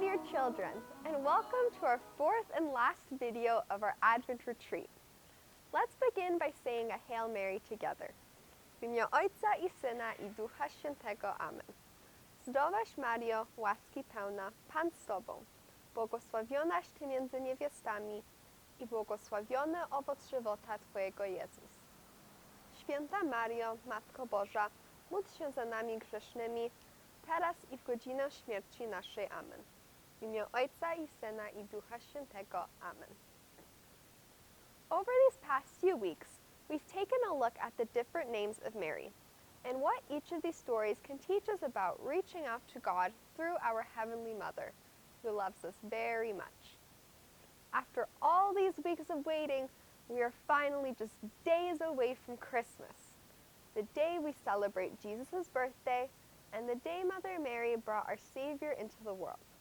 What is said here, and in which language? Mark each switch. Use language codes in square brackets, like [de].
[en] children, and welcome to our fourth and last video of our Advent retreat. Let's begin by saying a Hail Mary together. [pl] W imię Ojca i Syna i Ducha Świętego. Amen. Zdrowaś Mario, łaski pełna, Pan z Tobą, błogosławionaś Ty między niewiastami i błogosławiony owoc żywota Twojego Jezus. Święta Mario, Matko Boża, módl się za nami grzesznymi, teraz i w godzinę śmierci naszej. Amen. W imię Ojca i Syna i Ducha Świętego. Amen. [en] Over these past few weeks, we've taken a look at the different names of Mary and what each of these stories can teach us about reaching out to God through our Heavenly Mother, who loves us very much. After all these weeks of waiting, we are finally just days away from Christmas, the day we celebrate Jesus' birthday and the day Mother Mary brought our Savior into the world.